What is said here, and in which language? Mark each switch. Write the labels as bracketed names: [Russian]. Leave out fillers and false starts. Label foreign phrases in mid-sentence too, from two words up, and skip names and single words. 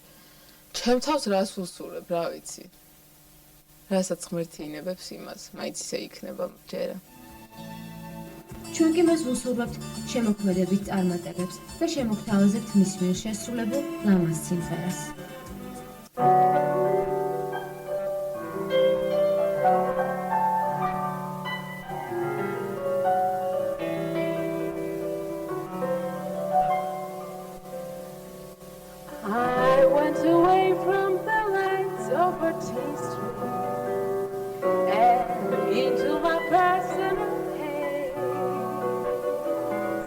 [Georgian] ჩემ თავს რას უსურვებ, რა ვიცი. რასაც ღმერთი ინებებს იმას, მაინც ისე იქნება ჯერა. ჩვენ კი მას ვუსურვებთ შემოქმედებით წარმატებებს და შემოგთავაზებთ მის მიერ შესრულებულ ლამაზ სიმღერას. [English] I went away from the lights of a T-street and into my personal haze.